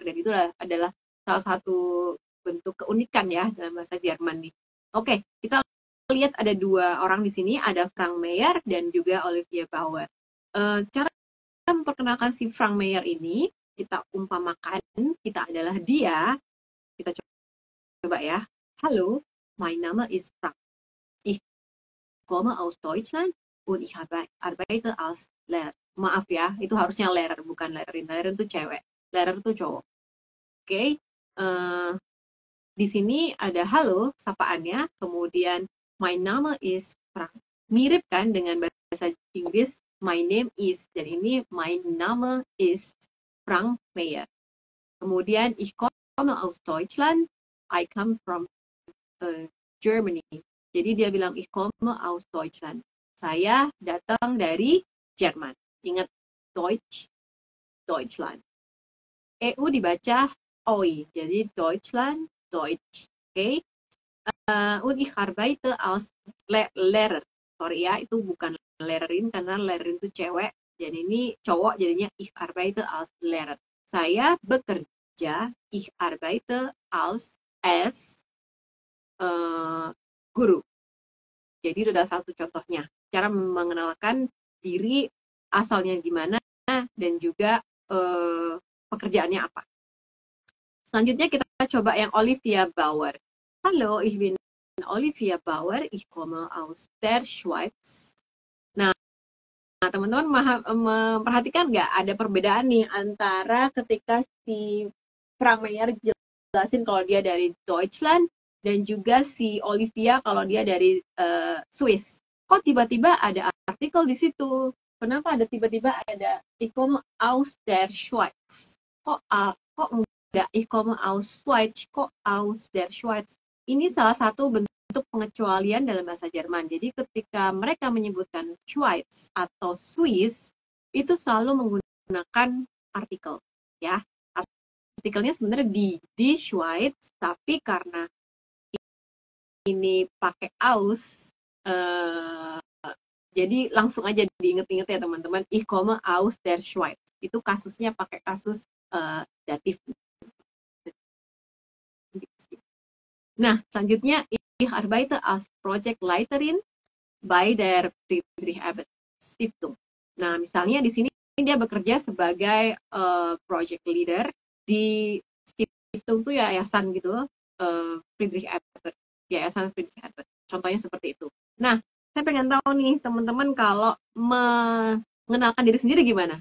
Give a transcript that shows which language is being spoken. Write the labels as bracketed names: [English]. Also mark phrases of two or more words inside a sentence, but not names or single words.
[Indonesian] Dan itu adalah salah satu bentuk keunikan ya dalam bahasa Jerman nih. Oke, kita lihat ada 2 orang di sini, ada Frank Meyer dan juga Olivia Bauer. Cara memperkenalkan si Frank Meyer ini, kita umpamakan kita adalah dia. Kita coba ya. Halo, [English] my Name is Frank. [German] Ich komme aus Deutschland und ich arbeite als Lehrer. [Indonesian] Maaf ya, itu harusnya Lehrer, bukan Lehrerin. Lehrerin itu cewek, Lehrer itu cowok. Oke, di sini ada halo, sapaannya, kemudian [English] my name is Frank. [Indonesian] Mirip kan dengan bahasa Inggris, [English] my name is, [Indonesian] dan ini [English] my name is Frank Meyer. [German] Kemudian ich komme aus Deutschland, [English] I come from Germany. [Indonesian] Jadi dia bilang [German] ich komme aus Deutschland. [Indonesian] Saya datang dari Jerman. Ingat Deutschland. EU dibaca OI. Jadi Deutschland, Deutsch. Oke. [German] Und ich arbeite als Lehrer. [Indonesian] Sorry ya, itu bukan Lehrerin karena Lehrerin itu cewek. Jadi ini cowok, jadinya [German] ich arbeite als Lehrer. [Indonesian] Saya bekerja, [German] ich arbeite als guru. [Indonesian] Jadi itu adalah satu contohnya. Cara mengenalkan diri, asalnya gimana, dan juga pekerjaannya apa. Selanjutnya kita coba yang Olivia Bauer. [German] Halo, ich bin Olivia Bauer, ich komme aus der Schweiz. [Indonesian] Nah, teman-teman memperhatikan nggak ada perbedaan nih antara ketika si Frank Meyer jelasin kalau dia dari Deutschland dan juga si Olivia kalau dia dari Swiss. Kok tiba-tiba ada artikel di situ? Kenapa ada tiba-tiba ada [German] Ich komme aus der Schweiz? [Indonesian] kok enggak [German] ich komme aus Schweiz, kok aus der Schweiz. [Indonesian] Ini salah satu bentuk pengecualian dalam bahasa Jerman. Jadi ketika mereka menyebutkan Schweiz atau Swiss, itu selalu menggunakan artikel, ya. Artikelnya sebenarnya di Schweiz, tapi karena ini pakai aus, jadi langsung aja diinget-inget ya teman-teman, [German] ich komme aus der Schweiz. [Indonesian] Itu kasusnya pakai kasus datif. Nah, selanjutnya, [German] ich arbeite als Projektleiterin bei der Friedrich Ebert Stiftung. [Indonesian] Nah, misalnya di sini dia bekerja sebagai [English] project leader [Indonesian] di Stiftung tuh yayasan gitu, Friedrich Ebert, yayasan Friedrich Ebert. Contohnya seperti itu. Nah, saya pengen tahu nih teman-teman kalau mengenalkan diri sendiri gimana?